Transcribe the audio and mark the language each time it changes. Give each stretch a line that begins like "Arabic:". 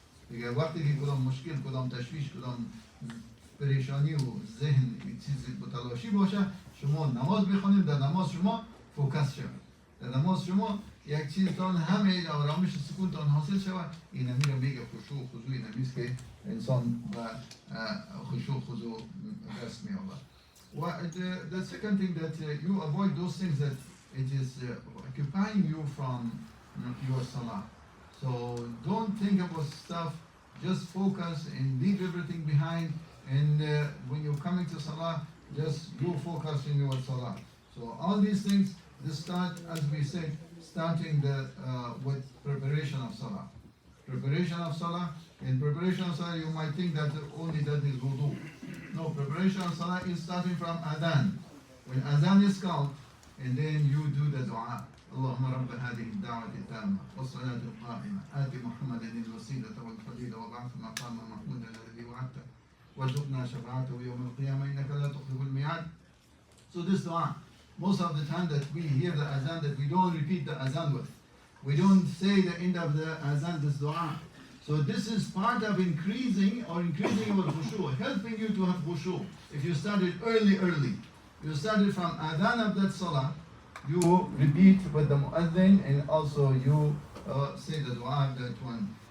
Persian: دیگه وقتی که کدام مشکل، کدام تشویش، کدام پریشانی و ذهن چیزی متلاشی باشه، شما نماز بخونید، در نماز شما فوکس شد. در نماز شما یک چیز تان همه آرامش سکون تان حاصل شود این میره میگه خشوع خضوع این میست که انسان و خشوع خضوع دست می آورد.
English: The second thing that you avoid those things that it is occupying you from your salah. So don't think about stuff, just focus and leave everything behind, and when you're coming to salah, just you focus in your salah. So all these things, this start, as we said, starting with preparation of salah. Preparation of salah. In preparation of salah, you might think that only that is wudu. No, preparation of salah is starting from adhan. When adhan is called, and then you do the dua.
Arabic: اللهم رب هذه الدعوة التامة والصلاة القائمة آت محمدا الوسيلة والفضيلة وبعث مقاما محمودا الذي وعدته وارزقنا شفاعته يوم القيامة إنك لا تخلف الميعاد.
English: So this dua, most of the time that we hear the azan, that we don't repeat the azan with. We don't say the end of the azan, this dua. So this is part of increasing your khushu', helping you to have khushu'. If you started early, you started from adhan of that salah, you repeat with the muazzin, and also you say the dua of that one.